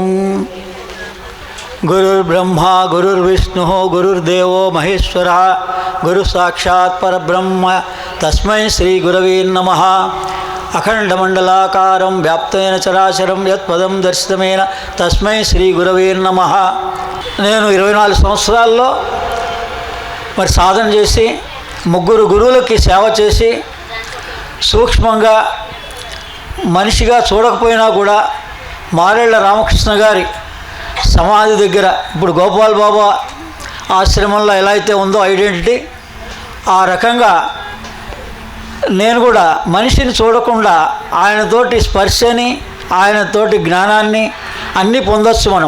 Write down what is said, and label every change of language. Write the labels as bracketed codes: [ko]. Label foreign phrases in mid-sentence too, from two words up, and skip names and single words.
[sa] गुरुर्ब्रह्मा गुरुर्विष्णु गुरुर्देवो महेश्वरः गुरु साक्षात् परब्रह्म तस्मै श्री गुरवे नमः। अखंडमंडलाकारं व्याप्तेन चराचरं यत्पदं दर्शितमेन तस्मै श्री गुरवे नमः। [te] నేను 24 సంవత్సరాల్లో మరి సాధన చేసి ముగ్గురు గురువులకి సేవ చేసి సూక్ష్మంగా మనిషిగా చూడకపోయినా కూడా మారేళ్ల రామకృష్ణ గారి సమాధి దగ్గర ఇప్పుడు గోపాల్ బాబా ఆశ్రమంలో ఎలా అయితే ఉందో ఐడెంటిటీ, ఆ రకంగా నేను కూడా మనిషిని చూడకుండా ఆయనతోటి స్పర్శని ఆయనతోటి జ్ఞానాన్ని అన్నీ పొందొచ్చు మనం.